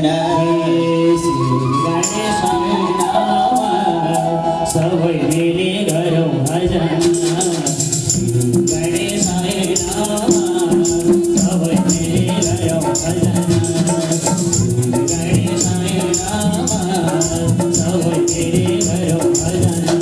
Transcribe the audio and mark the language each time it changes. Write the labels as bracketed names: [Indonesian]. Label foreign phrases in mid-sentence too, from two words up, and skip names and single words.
[Sanskrit] श्री गणेशाय नमः [Nepali] सबै मिली गरौँ भजन। [Sanskrit] श्री गणेशाय नमः [Nepali] सबै मिली गरौँ भजन। [Sanskrit] श्री गणेशाय नमः [Nepali] सबै मिली गरौँ भजन।